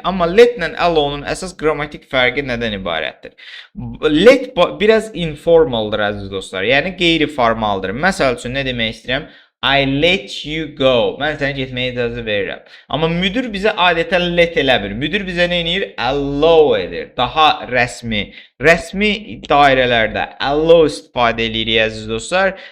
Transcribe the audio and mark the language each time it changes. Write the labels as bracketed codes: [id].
[az] Amma let ilə allow'nun əsas qrammatik fərqi nədən ibarətdir? Let biraz informaldır əziz dostlar. Yəni qeyri-formaldır. Məsəl üçün nə demək istəyirəm? [en] I let you go. [az] Mən sənə getməyə icazə verirəm. Amma müdir bizə adətən let eləmir. Müdir bizə nə edir? Allow edir. Daha rəsmi dairələrdə allow istifadə edirik əziz dostlar.